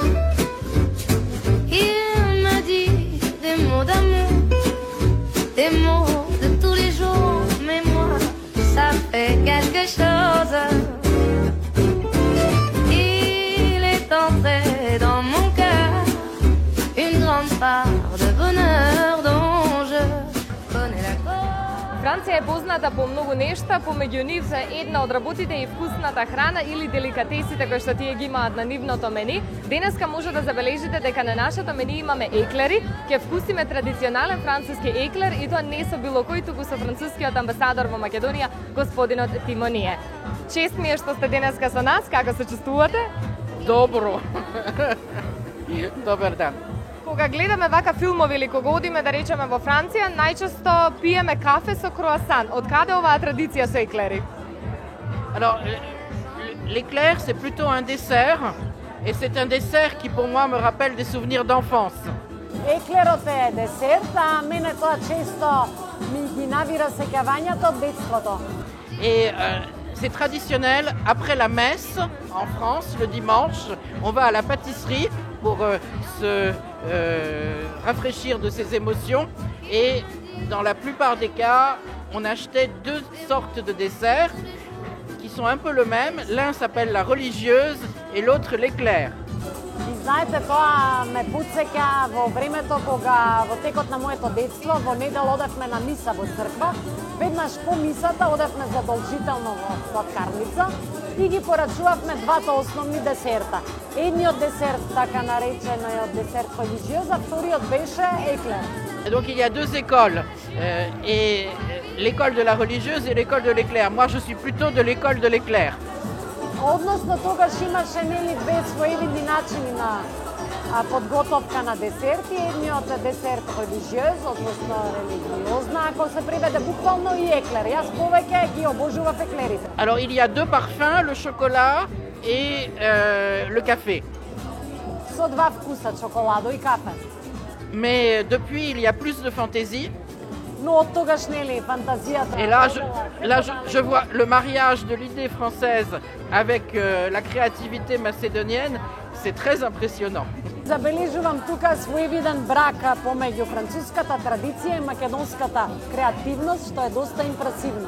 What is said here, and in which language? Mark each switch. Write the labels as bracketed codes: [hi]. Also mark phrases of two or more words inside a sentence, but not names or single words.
[fr] Il me dit des mots d'amour, des mots de tous les jours, mais moi, ça fait quelque chose. Il est entré dans mon cœur une grande part de bonheur dont je connais la cause. [mk] Франција е позната по многу нешта, помеѓу нив за една од работите и вкусната храна или деликатесите кои што тие ги имаат на нивното мени. Денеска може да забележите дека на нашето мени имаме еклери, ќе вкусиме традиционален француски еклер и тоа не со било кој, туку со францускиот амбасадор во Македонија, господинот Тимоние. Чест ми е што сте денеска со нас, како се чувствувате? Добро. Добар дан. Кога гледаме вака филмови или кога одиме да речеме во Франција, најчесто пиеме кафе со круасан. Од каде оваа традиција со еклери? [fr] Alors, l'éclair, c'est plutôt un dessert, et c'est un dessert qui, pour moi, me rappelle des souvenirs d'enfance. [mk] Еклерот е десерт, а мене тоа често ми ги навира сеќавањата од детството. [fr] Et c'est traditionnel, après la messe, en France, le dimanche, on va à la pâtisserie pour se rafraîchir de ses émotions. Et dans la plupart des cas, on achetait deux sortes de desserts qui sont un peu le même. L'un s'appelle la religieuse et l'autre l'éclair. [mk] И знаете, тоа ме потсеќа во времето кога во текот на моето детство, во недел одевме на миса во црква. Веднаш по мисата одевме задолжително во сладкарница и ги порачувавме двата основни десерта. Едниот десерт, така наречениот десерт религиоза, вториот беше еклер. [fr] Donc il y a deux écoles, et l'école de la religieuse et l'école de l'éclair. Moi, je suis plutôt de l'école de l'éclair. [mk] Односно тогаш имаше нели две своевидни начини на подготовка на десерти. Едниот е десерт религиоз, односно религиозна, ако се преведе буквално, и еклер. Јас повеќе ги обожував еклерите. [fr] Alors il y a deux parfums, le chocolat et le café. [mk] Со два вкуса, чоколадо и кафе. [fr] Mais depuis, il y a plus de fantaisie. [mk] Но од тогаш нели фантазијата. [fr] Et là, je vois le mariage de l'idée française avec la créativité macédonienne, c'est très impressionnant. [mk] Забележувам тука своевиден брак помеѓу француската традиција и македонската креативност, што е доста импресивно.